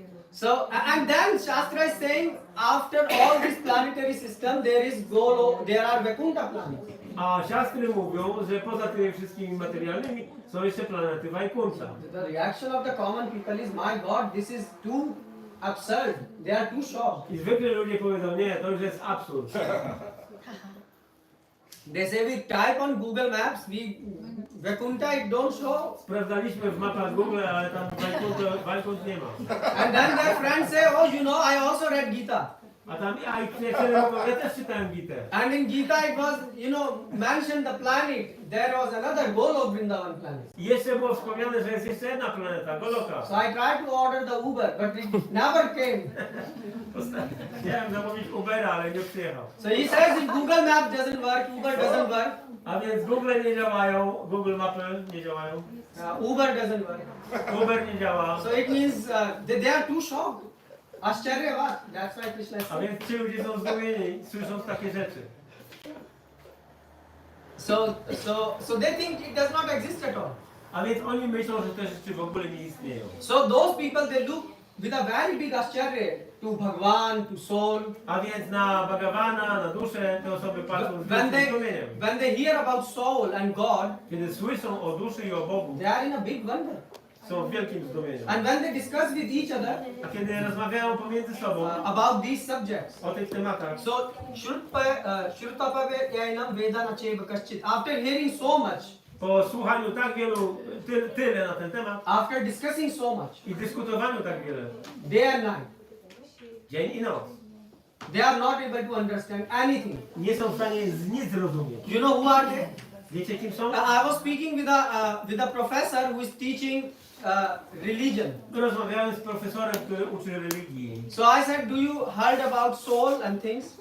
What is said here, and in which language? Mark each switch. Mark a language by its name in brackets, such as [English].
[English] So, and then Shastra is saying, after all this planetary system, there are Vaikuntha planets. [Polish] A siostry mówią, że poza tymi wszystkimi materialnymi są jeszcze planety Vaikuntha. [English] The reaction of the common people is, my God, this is too absurd. They are too shocked. [Polish] I zwykle ludzie powiedzą, nie, to już jest absurd. [English] They say we type on Google Maps, Vaikuntha it don't show. [Polish] Sprawdzaliśmy w mapach Google, ale tam Vaikunt nie ma. [English] And then their friends say, oh, I also read Gita. [Polish] A tam ja i przyjaciele mówią, ja też czytałem Gitę. [English] And in Gita it was, mentioned the planet. There was another Golok Vrindavan planet. [Polish] I jeszcze było wspomniane, że jest jeszcze jedna planeta, Goloka. [English] So I tried to order the Uber, but it never came. [Polish] Chciałem zamówić Ubera, ale nie przyjechał. [English] So he says if Google Map doesn't work, Uber doesn't work. [Polish] A więc Google nie działają, Google Mapy nie działają, [English] Uber doesn't work. [Polish] Uber nie działa. [English] So it means they are too shocked. Ashcharyavat. That's why Krishna is [Polish] A więc ci ludzie są zdumieni, słysząc takie rzeczy. [English] So they think it does not exist at all. [Polish] A więc oni myślą, że te rzeczy w ogóle nie istnieją. [English] So those people they look with a very big Ashcharya to Bhagwan, to soul. [Polish] A więc na Bhagavana, na duszę te osoby patrzą z [English] When [Polish] wielkim zdumieniem. [English] they hear about soul and God, [Polish] Kiedy słyszą o duszy i o Bogu, [English] they are in a big wonder. [Polish] są w wielkim zdumieniu. [English] And when they discuss with each other [Polish] A kiedy rozmawiają pomiędzy sobą [English] about these subjects, [Polish] o tych tematach, [Sanskrit] so Shrutapave Yainam Vedana Cheva Kaschit. [English] After hearing so much, [Polish] po słuchaniu tak wielu, tyle na ten temat [English] after discussing so much, [Polish] i dyskutowaniu tak wiele, [English] day and night, [Polish] dzień i noc, [English] they are not able to understand anything. [Polish] nie są w stanie nic zrozumieć. [English] You know who are they? [Polish] Wiecie kim są? [English] I was speaking with a professor who is teaching religion. [Polish] Rozmawiałem z profesorem, który uczy religii. [English] So I said, do you heard about soul and things?